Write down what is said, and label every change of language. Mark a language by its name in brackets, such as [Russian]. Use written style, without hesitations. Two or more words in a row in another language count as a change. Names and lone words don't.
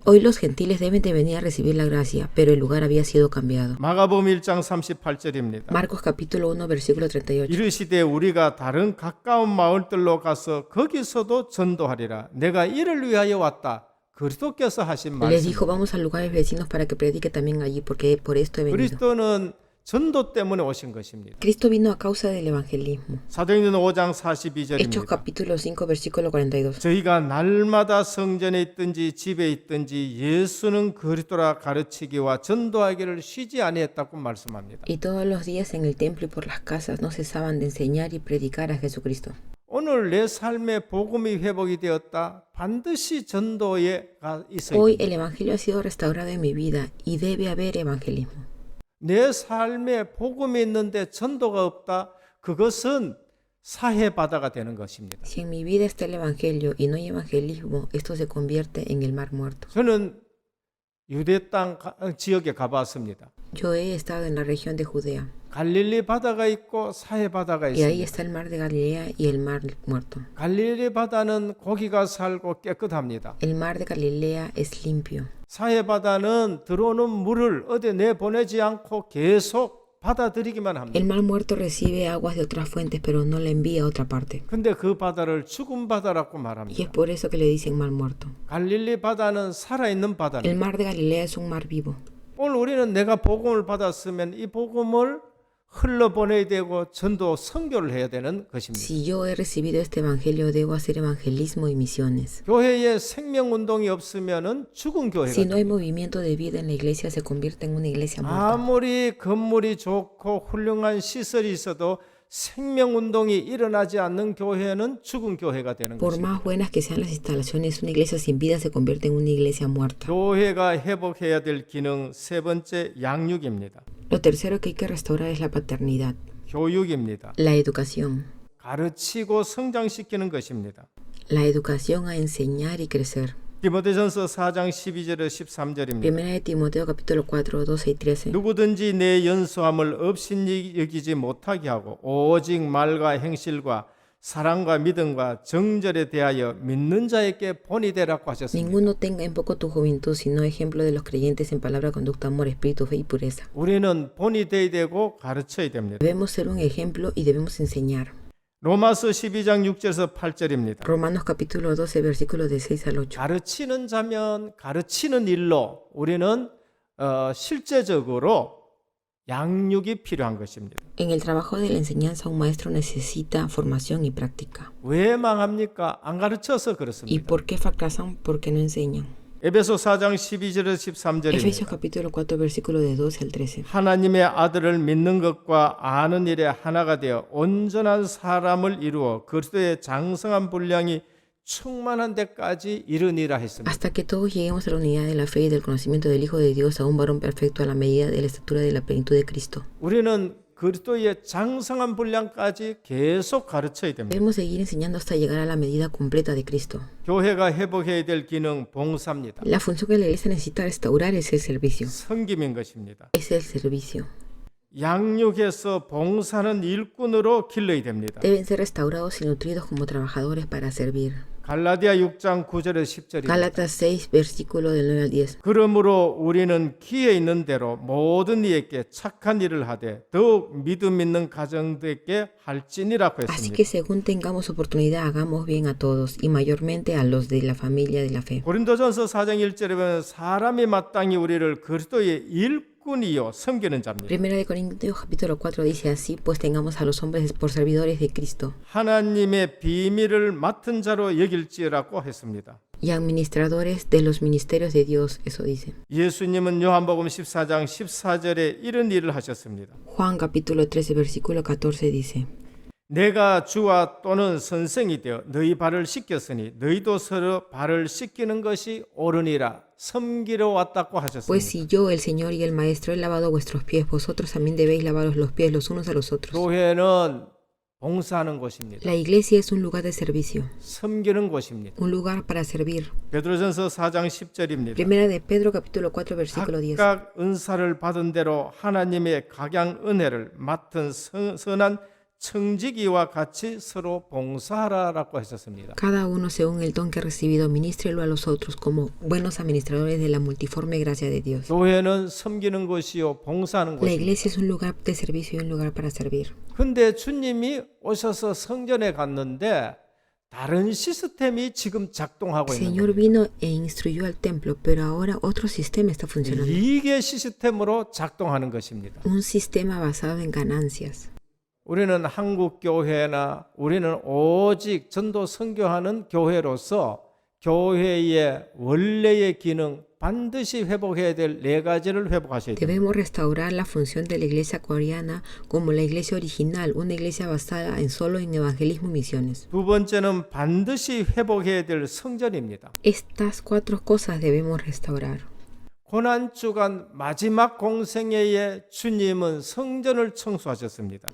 [Spanish] Hoy los gentiles deben de venir a recibir la gracia, pero el lugar había sido cambiado. [Korean] 마가복음 1장 38절입니다. [Spanish] Marcos capítulo 1, versículo 38. [Korean] 이르시되 우리가 다른 가까운 마을들로 가서 거기서도 전도하리라. 내가 이를 위하여 왔다. 그리스도께서 하신 [Spanish] Les [Korean] 말씀. [Spanish] dijo, vamos a lugares vecinos para que predique también allí, porque por esto he venido. [Korean] 그리스도는 전도 때문에 오신 것입니다. [Spanish] Cristo vino a causa del evangelismo. [Korean] 사도행전 5장 Hechos 42절입니다. [Spanish] capítulo 5, versículo 42. [Korean] 저희가 날마다 성전에 있든지 집에 있든지 예수는 그리스도라 가르치기와 전도하기를 쉬지 아니했다고 말씀합니다. [Spanish] Y todos los días en el templo y por las casas no cesaban de enseñar y predicar a Jesucristo. [Korean] 오늘 내 삶의 복음이 회복이 되었다. 반드시 전도에 있어야 [Spanish] Hoy [Korean] 됩니다. [Spanish] el evangelio ha sido restaurado en mi vida y debe haber evangelismo. [Korean] 내 삶에 복음이 있는데 전도가 없다. 그것은 사해바다가 되는 것입니다. [Spanish] Si en mi vida está el evangelio y no hay evangelismo, esto se convierte en el mar muerto. [Korean] 저는 유대 땅 지역에 가봤습니다. [Spanish] Yo he estado en la región de Judea [Korean] 갈릴리 바다가 있고 사해바다가 [Spanish] y ahí [Korean] 있습니다. [Spanish] está el mar de Galilea y el mar muerto. [Korean] 갈릴리 바다는 고기가 살고 깨끗합니다. [Spanish] El mar de Galilea es limpio. [Korean] 사해바다는 들어오는 물을 어디 내보내지 않고 계속 받아들이기만 합니다. [Spanish] El mar muerto recibe aguas de otras fuentes, pero no la envía a otra parte. [Korean] 근데 그 바다를 죽은 바다라고 [Spanish] Y es [Korean] 말합니다. [Spanish] por eso que le dicen mar muerto. [Korean] 갈릴리 바다는 살아있는 [Spanish] El [Korean] 바다입니다. [Spanish] mar de Galilea es un mar vivo. [Korean] 오늘 우리는 내가 복음을 받았으면 이 복음을 흘러보내야 되고 전도 선교를 해야 되는 것입니다. [Spanish] Si yo he recibido este evangelio, debo hacer evangelismo y misiones. [Korean] 교회에 생명운동이 없으면 죽은 교회가 [Spanish] Si no hay [Korean] 됩니다. [Spanish] movimiento de vida en la iglesia, se convierte en una iglesia muerta. [Korean] 아무리 건물이 좋고 훌륭한 시설이 있어도 생명운동이 일어나지 않는 교회는 죽은 교회가 되는 [Spanish] Por [Korean] 것입니다. [Spanish] más buenas que sean las instalaciones, una iglesia sin vida se convierte en una iglesia muerta. [Korean] 교회가 회복해야 될 기능 세 번째 양육입니다. [Spanish] Lo tercero que hay que restaurar es la paternidad, [Korean] 교육입니다. [Spanish] la educación. [Korean] 가르치고 성장시키는 것입니다. [Spanish] La educación a enseñar y crecer. [Korean] 디모데전서 4장 12절에 13절입니다. [Spanish] Primera de Timoteo capítulo 4, 12 y 13. [Korean] 누구든지 내 연소함을 업신이 여기지 못하게 하고 오직 말과 행실과 사랑과 믿음과 정절에 대하여 믿는 자에게 본이 되라고 하셨습니다. [Spanish] Ninguno tenga en poco tu juventud, sino ejemplo de los creyentes en palabra, conducta, amor, espíritu, fe y pureza. [Korean] 우리는 본이 되어야 되고 가르쳐야 됩니다. [Spanish] Debemos ser un ejemplo y debemos enseñar. [Korean] 로마서 12장 6절에서 8절입니다. [Spanish] Romanos capítulo 12, versículos de 6 al 8. [Korean] 가르치는 자면 가르치는 일로 우리는 실제적으로 양육이 필요한 것입니다. [Spanish] En el trabajo de la enseñanza, un maestro necesita formación y práctica. [Korean] 왜 망합니까? 안 가르쳐서 [Spanish] ¿Y [Korean] 그렇습니다. [Spanish] por qué fracasan? Porque no enseñan. [Korean] 에베소 4장 12절에서 Efesios 13절입니다. [Spanish] capítulo 4, versículo de 12 al 13. [Korean] 하나님의 아들을 믿는 것과 아는 일에 하나가 되어 온전한 사람을 이루어 그리스도의 장성한 분량이 충만한 데까지 이르니라 했습니다. [Spanish] Hasta que todos lleguemos a la unidad de la fe y del conocimiento del Hijo de Dios, a un varón perfecto a la medida de la estatura de la plenitud de Cristo. [Korean] 우리는 그리스도의 장성한 분량까지 계속 가르쳐야 됩니다. [Spanish] Debemos seguir enseñando hasta llegar a la medida completa de Cristo. [Korean] 교회가 회복해야 될 기능 봉사입니다. [Spanish] La función que la iglesia necesita restaurar es el servicio. [Korean] 섬김인 것입니다. [Spanish] Es el servicio. [Korean] 양육해서 봉사는 일꾼으로 길러야 됩니다. [Spanish] Deben ser restaurados y nutridos como trabajadores para servir. [Korean] 갈라디아 6장 9절에서 10절입니다. [Spanish] Gálatas 6, versículo del 9 al 10. [Korean] 그러므로 우리는 기회 있는 대로 모든 이에게 착한 일을 하되 더욱 믿음 있는 가정들에게 할지니라고 [Spanish] Así [Korean] 했습니다. [Spanish] que según tengamos oportunidad, hagamos bien a todos y mayormente a los de la familia de la fe. [Korean] 고린도전서 4장 1절에 보면 사람이 마땅히 우리를 그리스도의 일꾼이요 섬기는 자입니다. [Spanish] Primera de Corintios capítulo 4 dice así, pues tengamos a los hombres por servidores de Cristo [Korean] 하나님의 비밀을 맡은 자로 여길지라고 했습니다. [Spanish] y administradores de los ministerios de Dios, eso dice. [Korean] 예수님은 요한복음 14장 14절에 이런 일을 하셨습니다. [Spanish] Juan capítulo 13 versículo 14 dice, [Korean] 내가 주와 또는 선생이 되어 너희 발을 씻겼으니 너희도 서로 발을 씻기는 것이 옳으니라. 섬기러 왔다고 [Spanish] Pues [Korean] 하셨습니다. [Spanish] si yo, el Señor y el Maestro, he lavado vuestros pies, vosotros también debéis lavaros los pies los unos a los otros. [Korean] 교회는 봉사하는 곳입니다. [Spanish] La iglesia es un lugar de servicio, [Korean] 섬기는 곳입니다. [Spanish] un lugar para servir. [Korean] 베드로전서 4장 10절입니다. [Spanish] Primera de Pedro, capítulo 4, versículo 10. [Korean] 각각 은사를 받은 대로 하나님의 각양 은혜를 맡은 선한 청지기와 같이 서로 봉사하라라고 하셨습니다. [Spanish] Cada uno según el don que ha recibido, ministrelo a los otros como buenos administradores de la multiforme gracia de Dios. [Korean] 교회는 섬기는 곳이요 봉사하는 [Spanish] La [Korean] 곳입니다. [Spanish] iglesia es un lugar de servicio y un lugar para servir. [Korean] 근데 주님이 오셔서 성전에 갔는데 다른 시스템이 지금 작동하고 [Spanish] El [Korean] 있는 [Spanish] Señor [Korean] 거예요. [Spanish] vino e instruyó al templo, pero ahora otro sistema está funcionando. [Korean] 이익의 시스템으로 작동하는 것입니다. [Spanish] Un sistema basado en ganancias. [Korean] 우리는 한국 교회나 우리는 오직 전도 선교하는 교회로서 교회의 원래의 기능 반드시 회복해야 될 네 가지를 회복하셔야 됩니다. [Spanish] Debemos restaurar la función de la iglesia coreana como la iglesia original, una iglesia basada en solo en evangelismo y misiones. [Korean] 두 번째는 반드시 회복해야 될 성전입니다. [Spanish] Estas cuatro cosas debemos restaurar. [Korean] 고난주간 마지막 공생애에 주님은 성전을 청소하셨습니다.